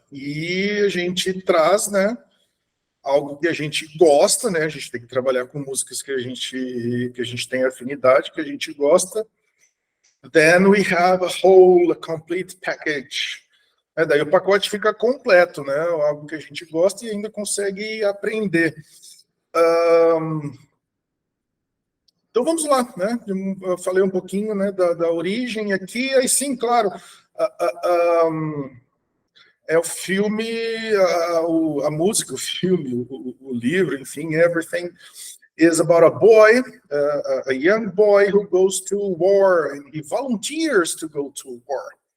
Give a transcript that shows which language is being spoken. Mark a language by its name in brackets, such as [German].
[Portuguese] E a gente traz, né, algo que a gente gosta, né? A gente tem que trabalhar com músicas que a gente tem afinidade, que a gente gosta. [English] Then we have a complete package. [Portuguese] Daí o pacote fica completo, né? Algo que a gente gosta e ainda consegue aprender. Então vamos lá, né? Eu falei um pouquinho, né, da origem aqui, aí sim, claro. É o filme, a música, o filme, o livro, enfim, [English] everything is about a boy, a young boy who goes to war, and he volunteers to go to war.